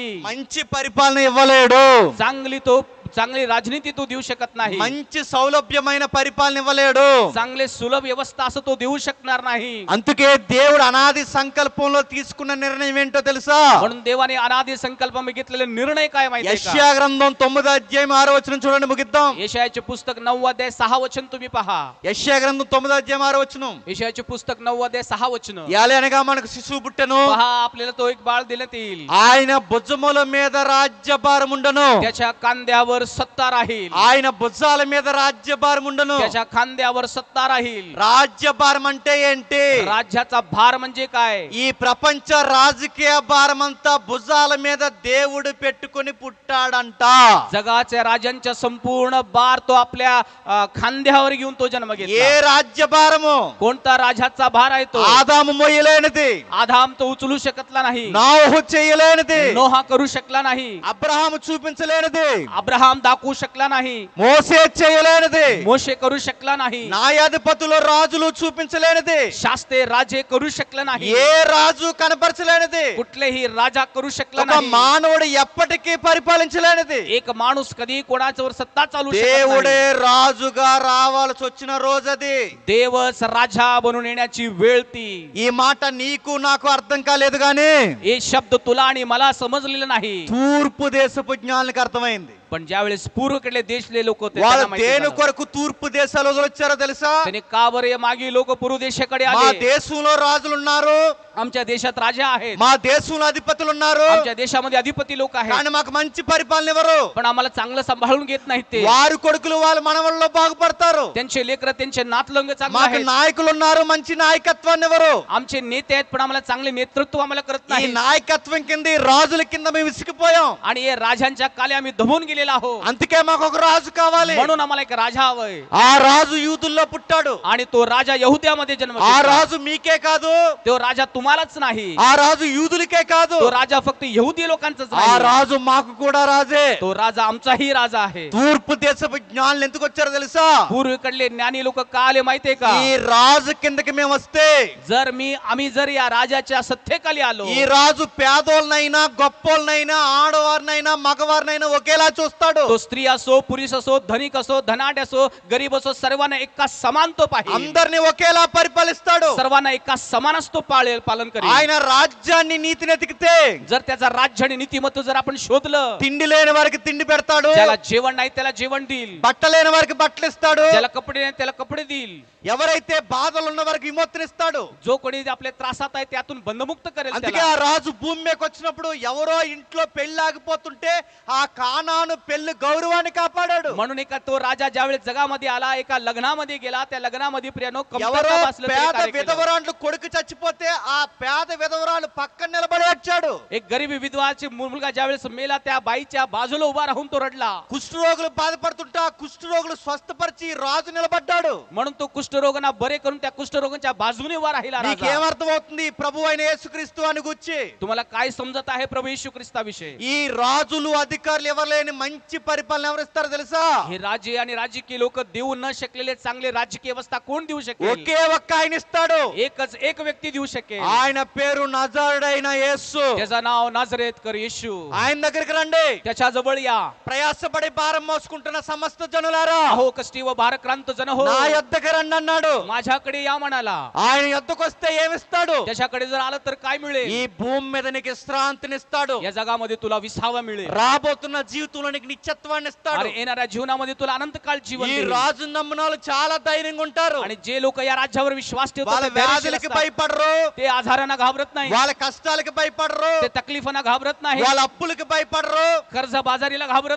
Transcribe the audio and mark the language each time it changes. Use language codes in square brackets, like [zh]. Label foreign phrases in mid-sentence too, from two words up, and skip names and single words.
[te] మంచి పరిపాలన ఇవ్వలేడు. [mr] चांगली राजनीती तो देऊ शकत नाही. [te] మంచి సౌలభ్యమైన పరిపాలన ఇవ్వలేడు. [mr] चांगले सुलभ व्यवस्था असं तो देऊ शकणार नाही. [te] అందుకే దేవుడు అనాది సంకల్పంలో తీసుకున్న నిర్ణయం ఏంటో తెలుసా? [mr] म्हणून देवाने अनादी संकल्प घेतलेले निर्णय काय माहिती आहे [te] యెషయా గ్రంథం 9వ అధ్యాయం 6వ వచనం చూడండి, ముగిద్దాం. [mr] यशायाचे पुस्तक 9 अध्याय 6 वचन तुम्ही पहा. [te] యెషయా గ్రంథం 9వ అధ్యాయం 6వ వచనం. [mr] यशायाचे पुस्तक 9 अध्याय 6 वचन [te] యాలే అనగా మనకు శిశువు పుట్టెను, [mr] पहा, आपल्याला तो एक बाळ देण्यात येईल. [te] ఆయన భుజముల మీద రాజ్యభారం ఉండను. [mr] त्याच्या खांद्यावर सत्ता राहील. [te] ఆయన భుజాల మీద రాజ్యభారం ఉండను. [mr] त्याच्या खांद्यावर सत्ता राहील. [te] రాజ్యభారం అంటే ఏంటి? [mr] राज्याचा भार म्हणजे काय? [te] ఈ ప్రపంచ రాజకీయ భారం అంతా భుజాల మీద దేవుడు పెట్టుకొని పుట్టాడంట. [mr] जगाच्या राजांच्या संपूर्ण भार तो आपल्या खांद्यावर घेऊन तो जन्म [te] ఏ [mr] घेतला. [te] రాజ్యభారము? [mr] कोणता राजाचा भार आहे तो? [te] ఆదాము మోయలేనిది, [mr] आदाम तो उचलू शकतला नाही. [te] నోహు చేయలేనిది, [mr] नोहा करू शकला नाही. [te] అబ్రహాము చూపించలేనిది, [mr] अब्राहम दाखवू शकला नाही. [te] మోసే చేయలేనిది, [mr] मोशे करू शकला नाही. [te] న్యాయాధిపతులు రాజులు చూపించలేనిది, [mr] शास्ते राजे करू शकला नाही. [te] ఏ రాజు కనపరచలేనిది, [mr] कुठलेही राजा करू शकला [te] ఒక [mr] नाही. [te] మానవుడు ఎప్పటికీ పరిపాలించలేనిది. [mr] एक माणूस कधी कोणाच्यावर सत्ता चालू शकत [te] దేవుడే [mr] नाही. [te] రాజుగా రావాల్సి వచ్చిన రోజది. [mr] देवच राजा बनून येण्याची वेळ ती. [te] ఈ మాట నీకు నాకు అర్థం కాలేదు గాని [mr] हे शब्द तुला आणि मला समजलेलं नाही. [te] తూర్పు దేశపు జ్ఞానులకు అర్థమైంది. [mr] पण ज्यावेळेस पूर्वेकडले देशले लोक होते [te] వాళ్ళు [mr] त्यांना माहिती [te] దేని [mr] झालं. [te] కొరకు తూర్పు దేశాలు వదిలొచ్చారో తెలుసా? [mr] त्याने का बरे मागे लोक पूर्व देशाकडे [te] మా [mr] आले. [te] దేశంలో రాజులు ఉన్నారు, [mr] आमच्या देशात राजा आहेत, [te] మా దేశంలో అధిపతులు ఉన్నారు, [mr] आमच्या देशामध्ये अधिपती लोक आहेत, [te] కానీ మాకు మంచి పరిపాలన ఎవరు? [mr] पण आम्हाला चांगलं सांभाळून घेत नाहीत. ते [te] వారి కొడుకులు వాళ్ళ మనవల్లో బాగుపడతారు. [mr] त्यांचे लेकर त्यांचे नातलंग चांगले [te] మాకు [mr] आहेत. [te] నాయకులు ఉన్నారు, మంచి నాయకత్వాన్ని ఎవరు? [mr] आमचे नेते आहेत, पण आम्हाला चांगले नेतृत्व आम्हाला करत [te] ఈ [mr] नाही. [te] నాయకత్వం కింద, ఈ రాజుల కింద మేము విసిగిపోయాం. [mr] आणि हे राजांच्या काले आम्ही दमून गेले गेलेला आहोत. [te] అందుకే మాకు ఒక రాజు కావాలి. [mr] म्हणून आम्हाला एक राजा हवाय [te] ఆ రాజు యూదుల్లో పుట్టాడు. [mr] आणि तो राजा यहुद्यामध्ये जन्म [te] ఆ [mr] घेतला. [te] రాజు మీకే కాదు, [mr] तो राजा तुम्हालाच नाही, [te] ఆ రాజు యూదులకే కాదు, [mr] तो राजा फक्त यहुदी लोकांचाच [te] ఆ [mr] नाही, [te] రాజు మాకు కూడా రాజే. [mr] तो राजा आमचाही राजा आहे. [te] తూర్పు దేశపు జ్ఞానులు ఎందుకు వచ్చారో తెలుసా? [mr] पूर्वेकडले ज्ञानी लोक का आले माहितीये का? [te] ఈ రాజు కిందకి మేము వస్తే [mr] आम्ही जर या राजाच्या सत्तेखाली आलो, [te] ఈ రాజు పేదోళ్ళనైనా గొప్పోళ్ళనైనా ఆడవారినైనా మగవారినైనా ఒకేలా చూస్తాడు. [mr] तो स्त्री असो पुरुष असो धनिक असो धनाढ्य असो गरीब असो सर्वांना एका समान तो पाहिजे, [te] అందరిని ఒకేలా పరిపాలిస్తాడు. [mr] सर्वांना एका समानच तो पालन करेल. [te] ఆయన రాజ్యాన్ని నీతిని ఎతికితే [mr] जर त्याचा राज्य आणि नीतिमत्व जर आपण शोधलं, [te] తిండి లేని వారికి తిండి పెడతాడు, [mr] ज्याला जेवण नाही त्याला जेवण देईल, [te] బట్ట లేని వారికి బట్టలు ఇస్తాడు, [mr] ज्याला कपडे नाही त्याला कपडे देईल, [te] ఎవరైతే బాధలు ఉన్న వారికి విమోచనిస్తాడు. [mr] जो कोणी आपल्या त्रासात आहे त्यातून बंधमुक्त करेल [te] అందుకే [mr] त्याला. [te] ఆ రాజు భూమి మీదకి వచ్చినప్పుడు ఎవరో ఇంట్లో పెళ్లి ఆగిపోతుంటే ఆ కానాను పెళ్లి గౌరవాన్ని కాపాడాడు. [mr] म्हणून एका तो राजा ज्यावेळेस जगामध्ये आला, एका लग्नामध्ये गेला, त्या लग्नामध्ये प्रियानो [te] ఎవరో [mr] कमतरता भासलं तरी [te] పేద [mr] कार्य केलं. [te] విధవరాండ్లు కొడుకు చచ్చిపోతే ఆ పేద విధవరాలు పక్కన నిలబడి వచ్చాడు. [mr] एक गरीब विधवाची मुलगा ज्यावेळेस मेला त्या बाईच्या बाजूला उभा राहून तो रडला. [te] కుష్ఠరోగులు బాధపడుతుంటే ఆ కుష్ఠరోగులు స్వస్థపరిచి రాజు నిలబడ్డాడు. [mr] म्हणून तो कुष्ठरोगांना बरे करून त्या कुष्ठरोगांच्या बाजूने उभा राहिला राजा. [te] నీకేమర్థం అవుతుంది ప్రభు అయిన యేసుక్రీస్తు అని గురించి? [mr] तुम्हाला काय समजत आहे प्रभू येशू ख्रिस्ताविषयी? [te] ఈ రాజులు అధికారులు ఎవరు లేని మంచి పరిపాలన ఎవరిస్తారు తెలుసా? [mr] हे राजे आणि राजकीय लोक देऊ न शकलेले चांगले राजकीय व्यवस्था कोण देऊ शकेल? [te] ఒకే ఒక్క ఆయన ఇస్తాడు. [mr] एक व्यक्ती देऊ शकेल. [te] ఆయన పేరు నజరుడైన యేసు. [mr] त्याचं नाव नाझरेतकर येशू. [te] ఆయన దగ్గరికి రండి. [mr] त्याच्या जवळ या. [te] ప్రయాసపడి భారం మోసుకుంటున్న సమస్త జనులారా, [mr] अहो कष्टी व भारक्रांत जन हो, [te] నా యొద్దకు రండి అన్నాడు. [mr] माझ्याकडे या म्हणाला. [te] ఆయన యొద్దకు వస్తే ఏమిస్తాడు? [mr] त्याच्याकडे जर आलं तर काय मिळेल? [te] ఈ భూమి మీద నీకు విశ్రాంతినిస్తాడు. [mr] या जगामध्ये तुला विसावा मिळेल. [te] రాబోతున్న జీవితంలో నీకు నిత్యత్వాన్ని ఇస్తాడు. [mr] अरे येणाऱ्या जीवनामध्ये तुला अनंतकाळ जीवन [te] ఈ [mr] देईल. [te] రాజు నమ్మిన వాళ్ళు చాలా ధైర్యంగా ఉంటారు. [mr] आणि जे लोक या राज्यावर विश्वास ठेवतात [te] వాళ్ళ [mr] ते धैर्यशील [te] వ్యాధులకి [mr] असतात. [te] భయపడరు, [mr] ते आजारांना घाबरत नाही, [te] వాళ్ళ కష్టాలకి భయపడరు, [mr] ते तकलीफांना घाबरत नाही, [te] వాళ్ళ అప్పులకి భయపడరు, [mr] कर्ज बाजारीला घाबरत